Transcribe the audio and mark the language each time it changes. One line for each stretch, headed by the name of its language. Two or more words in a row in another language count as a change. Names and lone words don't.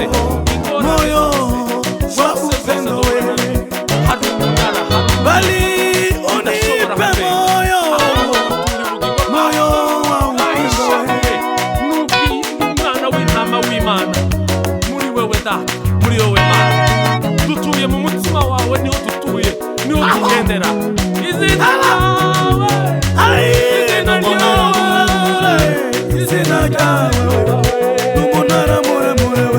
Swahili: moyo
Kinyarwanda: hari umunara
Swahili: bali unipe moyo
Kinyarwanda: umwana w'intama w'Imana muri wewe data muri wowe Mana dutuye mu mutima wawe niho dutuye niho tugendera izina ryawe izina ryawe n'umunara muremure we